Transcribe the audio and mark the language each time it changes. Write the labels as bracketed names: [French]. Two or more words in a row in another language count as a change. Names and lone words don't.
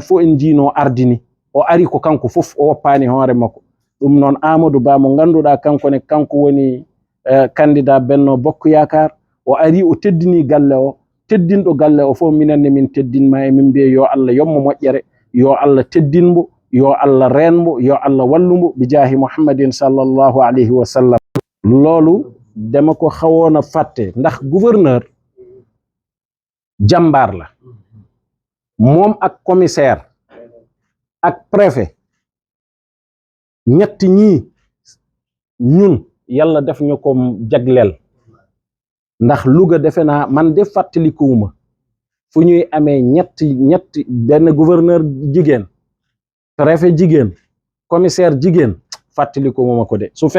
[Fula] fof en jino ardini o ari ko kanko fof o woppani hoore makko ɗum noon Amadou Ba mo ganduɗa kankone kanko woni candidat Benno Bokk Yakar o ari o teddini galle o teddinɗo galle o fof minenne min teddinma e min mbiya yo Allah yommo moƴƴere yo Allah teddinmo yo Allah renmo yo Allah wallumo bi jaahi Muhammadin [Arabic] sallallahu alayhi wa sallam [Wolof] loolu dama ko xawoon a fàtte ndax gouverneur jàmbaar la moom ak commissaire ak préfet ñett ñii ñun yàlla def ñu ko jagleel ndax Louga defe naa man de fàttalikuwuma fu ñuy amee ñetti benn gouverneur jigéen préfet jigéen commissaire jigéen fàttalikuwuma ko de su